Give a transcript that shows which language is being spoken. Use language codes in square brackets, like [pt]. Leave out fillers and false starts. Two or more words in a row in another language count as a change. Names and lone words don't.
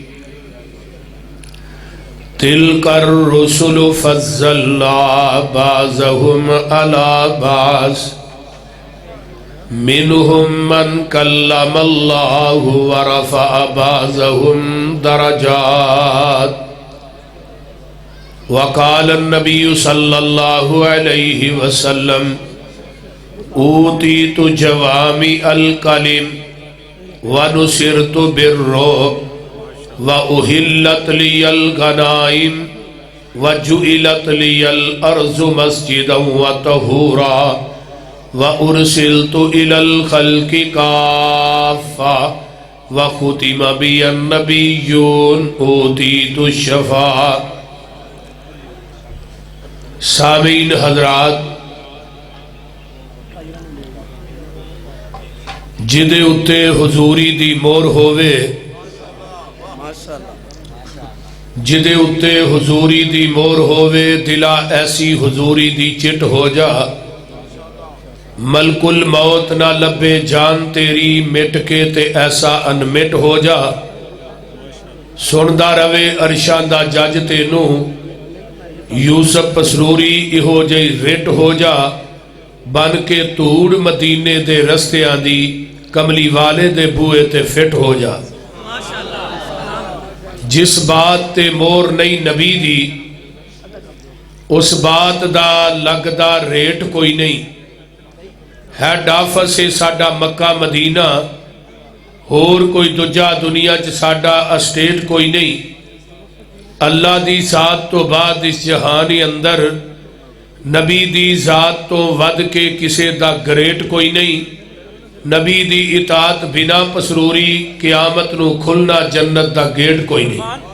[ar] تلک الرسل فضلنا بعضهم على بعض منهم من کلم اللہ ورفع بعضهم درجات۔ وقال النبی صلی اللہ علیہ وسلم اوتیت جوامع الکلم ونصرت بالرعب وأحلت لي الغنائم وجعلت لي الأرض مسجدا وطهورا وأرسلت إلى الخلق كافة وختم بي النبيون أوتيت الشفاعة۔ [ur] سامعین حضرات، [pa] جدے اتے حضوری دی مور ہووے، جدے اتے حضوری دی مور ہووے، دلا ایسی حضوری دی چٹ ہو جا، ملک الموت نہ لبے جان تیری، مٹ کے تے ایسا انمٹ ہو جا، سندہ روے عرشاں دا جج تینوں، یوسف پسروری ایہو جئی رٹ ہو جا، بن کے توڑ مدینے دے رستے آندی، کملی والے دے بوئے تے فٹ ہو جا۔ جس بات تے مور نہیں نبی دی، اس بات دا لگدا ریٹ کوئی نہیں۔ [en] head office [pa] سے ساڈا مکہ مدینہ، اور کوئی دجا دنیا چ ساڈا اسٹیٹ کوئی نہیں۔ اللہ دی ذات تو بعد اس جہانی اندر، نبی دی ذات تو ود کے کسے دا گریٹ کوئی نہیں۔ نبی دی اطاعت بنا پسروری، قیامت نو کھلنا جنت دا گیٹ کوئی نہیں۔